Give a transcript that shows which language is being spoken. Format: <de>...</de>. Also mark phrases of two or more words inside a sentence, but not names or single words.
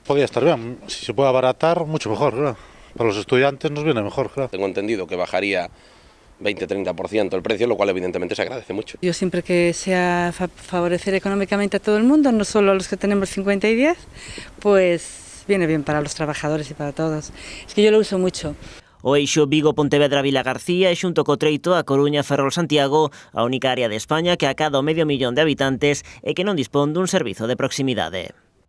<es>Podría estar bien, si se puede abaratar, mucho mejor, claro. Para los estudiantes nos viene mejor, claro. Tengo entendido que bajaría 20-30% el precio, lo cual evidentemente se agradece mucho. Yo siempre que sea favorecer económicamente a todo el mundo, no solo a los que tenemos 50 y 10, pues viene bien para los trabajadores y para todos. Es que yo lo uso mucho.</es> <gl>O eixo Vigo-Pontevedra-Vila García e xunto co treito a Coruña-Ferrol-Santiago, a única área de España que acada o 500.000 de habitantes e que non dispón dun servizo de proximidade.</gl>